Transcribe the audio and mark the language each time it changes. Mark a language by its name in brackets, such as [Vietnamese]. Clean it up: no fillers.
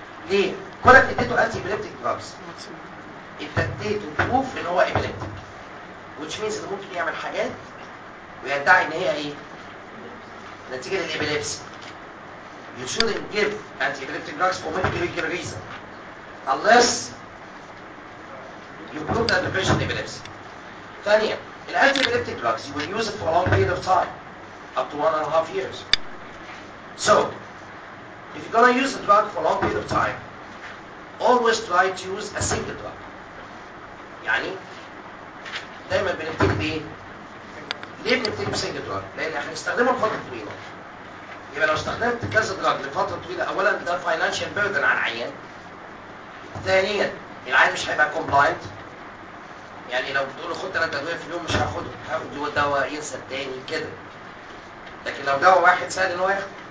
[Arabic] ليه؟ كونك اديته انتي ابيليبتك دراجز انت اديته بروف ان هو ابيليبتك [English] which means [Arabic] انه ممكن يعمل حاجات ويدعي ان هي ايه؟ نتيجه للابيليبسي [English] you shouldn't give [Arabic] انتي ابيليبتك دراجز [English] for medical reason unless you prove that the patient epilepsy. [Arabic] ثانيا [English] الانتيبيليبتيك drugs you will use it for a long period of time up to 1.5 years. So if you're gonna use a drug for a long period of time always try to use a single drug. [Arabic] يعني دايما بنبتدي بايه؟ ليه بنبتدي بسنجل دراج؟ لان احنا نستخدمه لفتره طويله. يبقى لو استخدمت كذا دراج لفتره طويله اولا ده financial burden على العيان. ثانيا العيان مش هيبقى كومبلاينت يعني لو بتقول له خد ثلاث ادويه في اليوم مش هاخدهم هاخد دول دواء ينسى الثاني كده لكن لو دواء واحد سهل ان هو ياخده